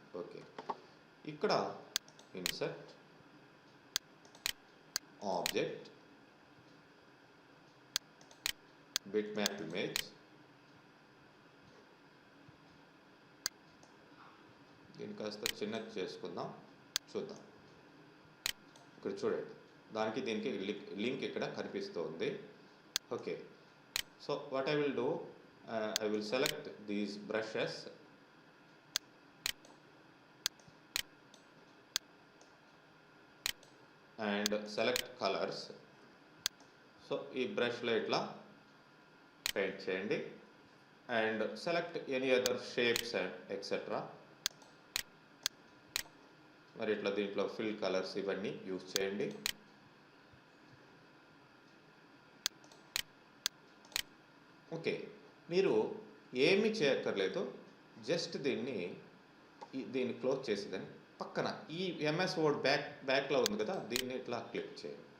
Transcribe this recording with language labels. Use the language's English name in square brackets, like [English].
[Telugu] Okay, ఇక్కడ insert object bit map image, దీన్ని కాస్త చిన్నది చేసుకుందాం, చూద్దాం. ఇక్కడ చూడండి, దానికి దీనికి లింక్ ఇక్కడ కనిపిస్తుంది. [English] Okay, so what I will do, I will select these brushes and select colors. So [Telugu] ఈ బ్రష్లో ఇట్లా పెయింట్ చేయండి [English] and select any other shapes and etc. [Telugu] మరి ఇట్లా దీంట్లో ఫిల్ కలర్స్ ఇవన్నీ యూజ్ చేయండి. ఓకే, మీరు ఏమీ చేయక్కర్లేదు, జస్ట్ దీన్ని క్లోజ్ చేసేదని పక్కన ఈ ఎంఎస్ వర్డ్ బ్యాక్లో ఉంది కదా, దీన్ని ఇట్లా క్లిక్ చేయండి.